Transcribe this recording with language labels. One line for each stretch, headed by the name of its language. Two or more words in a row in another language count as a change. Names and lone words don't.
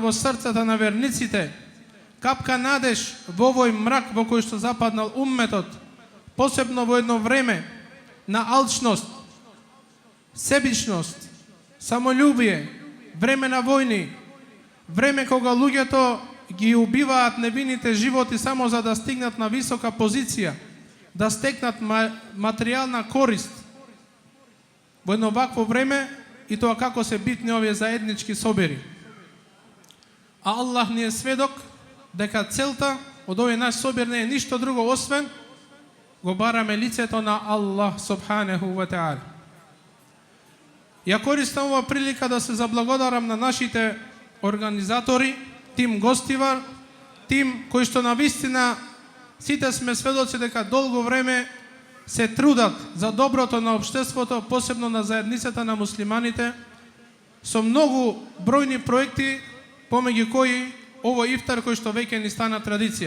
Macedonian: во срцата на верниците, капка надеж во овој мрак во кој што западнал умметот, посебно во едно време на алчност, себичност, самолюбие, време на војни, време кога луѓето ги убиваат невините животи само за да стигнат на висока позиција, да стекнат материјална корист. Во едно вакво време и тоа како се битни овие заеднички собери. А Аллах ни е сведок дека целта од овој наш собир не е ништо друго освен го бараме лицето на Аллах
Arabic: سبحانه وتعالى.
Macedonian: Ја користам ова прилика да се заблагодарам на нашите организатори, тим гостивар, тим кои што навистина сите сме сведоци дека долго време се трудат за доброто на општеството, посебно на заедницата на муслиманите, со многу бројни проекти, помеѓу кои овој ифтар кој што веќе ни стана традиција.